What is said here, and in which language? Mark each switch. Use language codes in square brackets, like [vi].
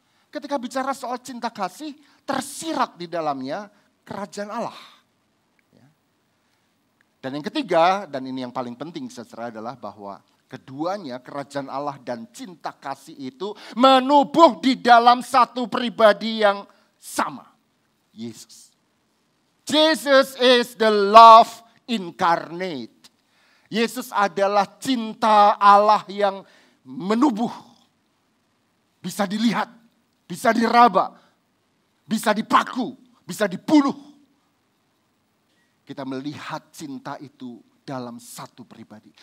[id] Ketika bicara soal cinta kasih, tersirat di dalamnya kerajaan Allah. Dan yang ketiga, dan ini yang paling penting saudara adalah bahwa keduanya kerajaan Allah dan cinta kasih itu menubuh di dalam satu pribadi yang sama. Yesus. [en] Jesus is the love incarnate. [id] Yesus adalah cinta Allah yang menubuh. Bisa dilihat, bisa diraba, bisa dipaku, bisa dipuluh. Kita melihat cinta itu dalam satu pribadi.